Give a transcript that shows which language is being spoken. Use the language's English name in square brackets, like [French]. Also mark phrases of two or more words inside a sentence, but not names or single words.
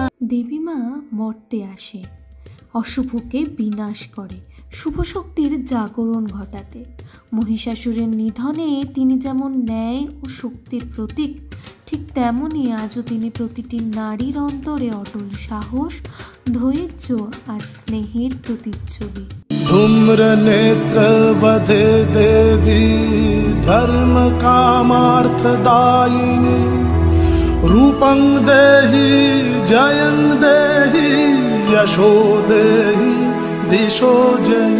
[Bangla] দেবী মা মর্তে আসে, অশুভকে বিনাশ করে, শুভ শক্তির জাগরণ ঘটাতে। মহিষাসুরের নিধনে তিনি যেমন ন্যায় ও শক্তির প্রতীক, ঠিক তেমনি আজও তিনি প্রতিটি নারীর অন্তরে অটল সাহস, ধৈর্য আর স্নেহের প্রতিচ্ছবি। [Sanskrit] धूम्र नेत्र बधे देवी धर्म कामार्थदायिनी, रूपं देहि जयं देहि यशो देहि दिशो जयि।